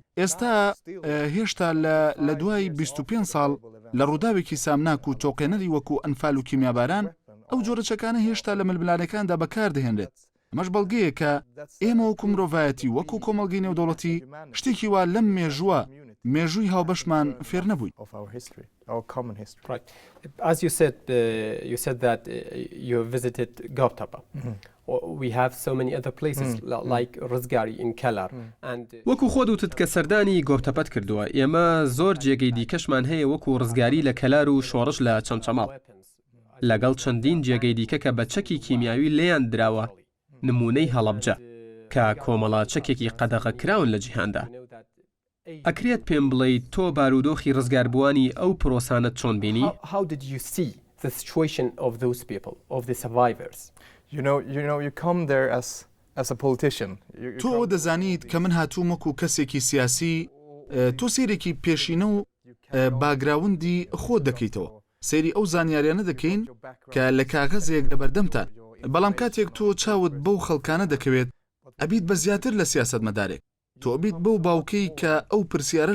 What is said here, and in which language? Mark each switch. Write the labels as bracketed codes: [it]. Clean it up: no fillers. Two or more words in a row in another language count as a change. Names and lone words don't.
[ckb] ئێستا هێشتا لە دوای 25 ساڵ لە ڕووداوێکی سامناک و تۆقێنەری وەکو ئەنفال و کیمیاباران ئەو جۆرە چەکانە هێشتا لە ململانەکاندا بەکاردەهێنرێت. ئەمەش بەڵگەیە کە ئێمە وەکو مرۆڤایەتی وەکو کۆمەڵگەی نێودەوڵەتی شتێکی وا لەم مێژووی هاوبەشمان فێر نەبووین. [en] As you said that you visited Goptapa. We have so many other places like Rizgari in Kelar. [ckb] وەکو خۆت وتت کە سەردانی گۆپتەپەت کردووە، ئێمە زۆر جێگەی دیکەشمان هەیە وەکو ڕزگاری لە کەلار و شۆڕش لە چەمچەماڵ، لەگەڵ چەندین جێگەی دیکە کە بە چەکی کیمیاوی لێیان دراوە، نمونەی هەڵەبجە کە کۆمەڵا چەکێکی قەدەغە کراون لە جیهاندا. ئەکرێت پێم بڵێیت تۆ بارودۆخی ڕزگاربووانی ئەو پرۆسانت چۆن بینی؟ [en] How did you see the situation of those people, of the survivors? You come there [ckb] تۆ ئەوە دەزانیت کە من هاتووم وەکو کەسێکی سیاسی تۆ سیرێکی پێشینە و باگراوندی خۆت دەکەیتەوە سەیری ئەو زانیاریانە دەکەین کە لە کاغەزێک لەبەردەمتان بەڵام کاتێک تۆ چاوت بەو خەڵکانە دەکەوێت ئەبیت بە زیاتر لە سیاست مەدارێک تۆ ئەبیت بەو باوکەی کە ئەو پرسیارە